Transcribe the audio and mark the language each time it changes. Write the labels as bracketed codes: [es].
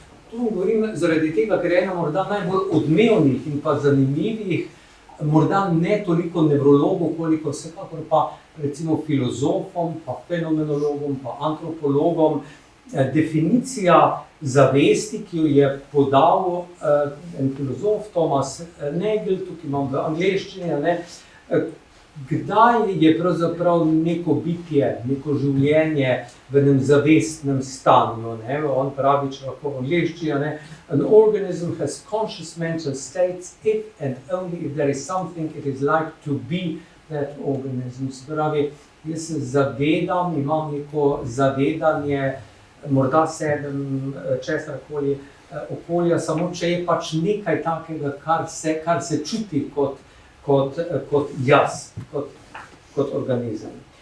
[sl] To govorim zaradi tega, ker je ena morda najbolj odmevnih in pa zanimivih, morda ne toliko nevrologov, koliko vsekakor pa recimo filozofom, pa fenomenologom, pa antropologom, definicija zavesti, ki jo je podal en filozof, Thomas Nagel, tukaj imam v angleščini, kdaj je pravzaprav neko bitje, neko življenje v enem zavestnem stanju. Ne? On pravi, če lahko v angleščini, ne? [en] An organism has conscious mental states if and only if there is something it is like to be that organism. [sl] Spravi, jaz se zavedam, imam neko zavedanje, morda sedem, česarkoli okolja, samo če je pač nekaj takega, kar se čuti kot jaz, kot organizem.